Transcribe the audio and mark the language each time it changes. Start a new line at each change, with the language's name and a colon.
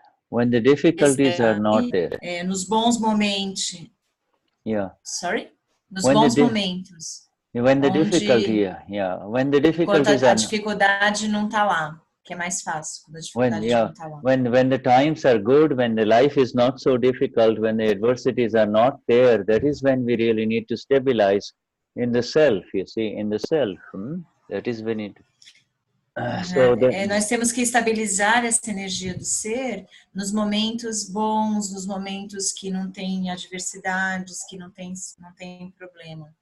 English: when the difficulties are not there.
Portuguese: Nos bons momentos.
English: Yeah. Sorry?
Portuguese: Nos
English: When
Portuguese: bons momentos.
English: When the difficulty, when the difficulties
Portuguese: a dificuldade não está lá, que é mais fácil. Quando a dificuldade não está lá.
English: When the times are good, when the life is not so difficult, when the adversities are not there, that is when we really need to stabilize in the self, you see, in the self. That is when it...
Portuguese: nós temos que estabilizar essa energia do ser nos momentos bons, nos momentos que não tem adversidades, que não tem problema.